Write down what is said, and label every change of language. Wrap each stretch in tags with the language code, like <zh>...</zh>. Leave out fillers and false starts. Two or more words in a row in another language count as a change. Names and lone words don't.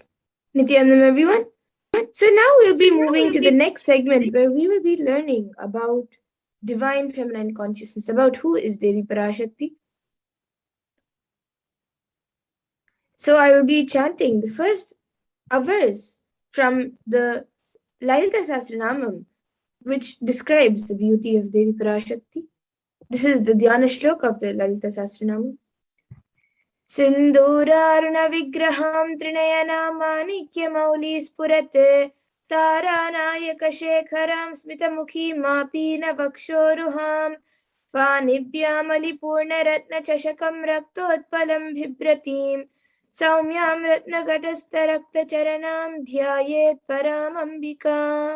<en>Nithyanandam, everyone. So now we'll be moving to the next segment where we will be learning about divine feminine consciousness, about who is Devi Parashakti. So I will be chanting the first verse from the Lalita Sahasranamam, which describes the beauty of Devi Parashakti. This is the</en> <sa>Dhyana Shlok</sa> <en>of the Lalita Sahasranamam.</en> <sa>सिन्दूरारुण विग्रहां त्रिनयनां माणिक्य मौलि स्फुरत् तारानायक शेखरां स्मितमुखी मापीन वक्षोरुहाम् पाणिभ्याम् अलि पूर्ण रत्न चषकं रक्तोत्पलं बिभ्रतीं सौम्यां रत्नघटस्थरक्तचरणां ध्यायेत् परमाम्बिका.</sa>